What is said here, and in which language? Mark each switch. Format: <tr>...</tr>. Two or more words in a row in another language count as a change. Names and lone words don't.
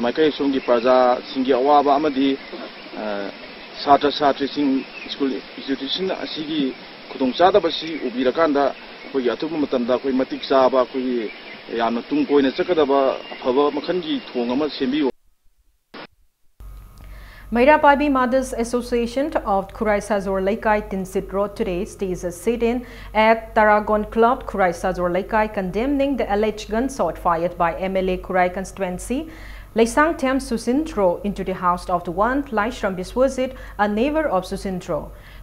<mni>maikai somgi praja singi awaba amadi satra satri sing</mni> <en>school institution</en> <mni>asigi khudong chada basi ubirakanda khoi atubu matamda khoi matik saba khoi yamna tung koina chakadaba phaba makhangi thong ama sembi.</mni> <en>Mairapabi Mothers Association of Kurai Sajor Laikai Tinsit Road today stays a sit-in at Taragon Club Kurai Sajor Laikai condemning the alleged gunshot fired by MLA Kurai constituency Laisang Tem Susintro into the house of the one Laishram Biswazit, a neighbor of Susintro.</en>